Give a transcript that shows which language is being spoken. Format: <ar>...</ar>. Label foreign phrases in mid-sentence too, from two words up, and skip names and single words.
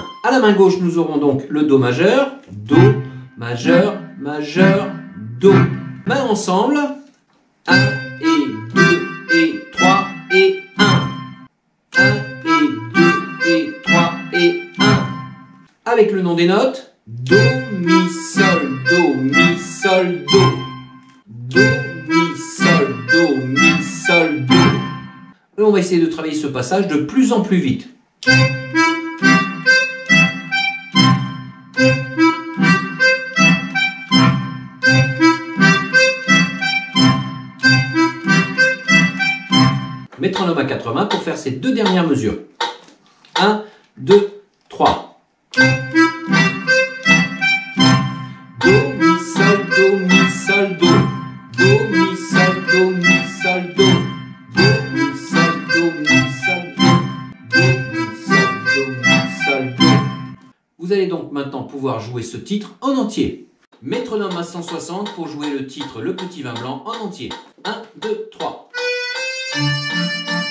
<fr>À la main gauche, nous aurons donc le Do majeur. Do, majeur, majeur, Do. Main ensemble. 1 et 2 et 3 et 1. 1 et 2 et 3 et 1. Avec le nom des notes. Do, Mi, Sol, Do, Mi, Sol, Do. Do, Mi, Sol, Do, Mi, Sol, Do. Et on va essayer de travailler ce passage de plus en plus vite. Métronome à 4 mains pour faire ces deux dernières mesures. 1, 2, 3. Do, Mi, Sol, Do, Mi, Sol, Do. Do, Mi, Sol, Do, Mi, Sol, Do. Do, Mi, Sol, Do, Mi, Sol, Do. Do, Mi, Sol, Do, Mi, Sol, Do. Vous allez donc maintenant pouvoir jouer ce titre en entier. Métronome à 160 pour jouer le titre Le Petit Vin Blanc en entier. 1, 2, 3.</fr>